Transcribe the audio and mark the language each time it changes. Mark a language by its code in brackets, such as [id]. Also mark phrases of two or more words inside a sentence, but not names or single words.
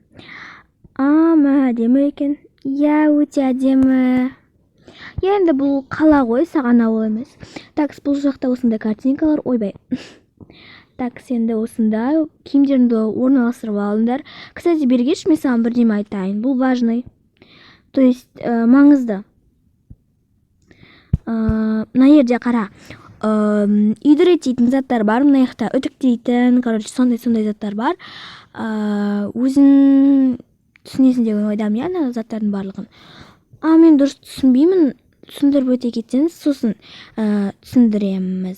[kk] Мә, әдемі екен. Я, өте әдемі. Енді бұл қала ғой, саған ауыл емес. Так, бұл жақта осындай картинкалар, ойбай. Так, сенде осындай киімдеріңді орналастырып алыңдар. Кстати, бергеш, мен саған бірдеме айтайын. Бұл важный. [ru] То есть, [kk] маңызды. Мына жерде қара. Үйді реттейтін заттар бар, мына жақта үтіктейтін, короче, сондай заттар бар. Өзің түсінесің деген ойдамын, ана заттардың барлығын. Мен дұрыс түсінбеймін, түсіндіріп өте кетсеңіз, сосын түсіндіреміз.